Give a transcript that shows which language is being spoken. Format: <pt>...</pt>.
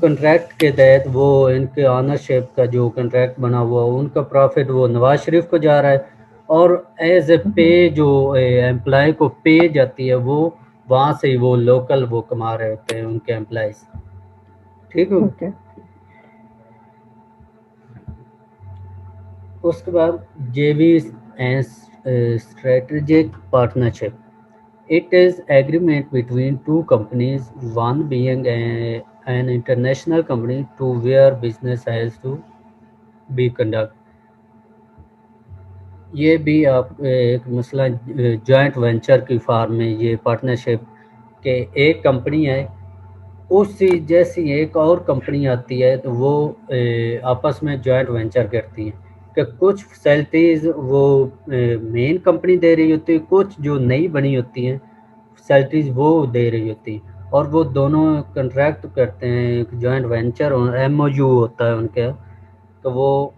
<ur>Contract کے تحت وہ ان کے آنرشپ کا جو کنٹریکٹ بنا ہوا ان کا پروفٹ وہ نواز شریف کو جا رہا ہے، اور</ur> <en>as a pay</en> <ur>جو امپلائی کو پے جاتی ہے وہ وہاں سے وہ لوکل وہ کما رہے ہوتے ہیں ان کے امپلائیز، ٹھیک ہو۔</ur> <en>Okay.</en> <ur>اس کے بعد</ur> <en>J B and strategic partnership. It is agreement between two companies, one being an international company to where business has to be conducted.</en> <ur>یہ بھی آپ ایک مسئلہ جوائنٹ وینچر کی فارم میں یہ پارٹنرشپ کہ ایک کمپنی ہے اسی جیسی ایک اور کمپنی آتی ہے تو وہ آپس میں جوائنٹ وینچر کرتی ہیں کہ کچھ فیسلٹیز وہ مین کمپنی دے رہی ہوتی ہے، کچھ جو نئی بنی ہوتی ہیں فیسلٹیز وہ دے رہی ہوتی ہیں، اور وہ دونوں کنٹریکٹ کرتے ہیں، ایک joint venture M O you ہوتا ہے ان کا، تو وہ</ur>